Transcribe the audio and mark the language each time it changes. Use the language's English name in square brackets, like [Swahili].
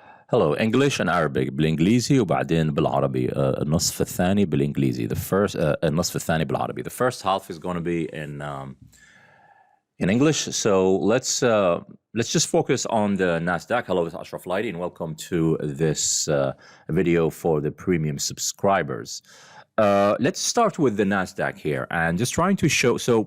[English] Hello, English and Arabic [Arabic] بالإنجليزي وبعدين بالعربي. النصف الثاني بالإنجليزي. النصف الثاني بالعربي. [English] The first half is going to be in English. So let's just focus on the Nasdaq. Hello, it's Ashraf Lighty, and welcome to this video for the premium subscribers. Let's start with the Nasdaq here, and just trying to show.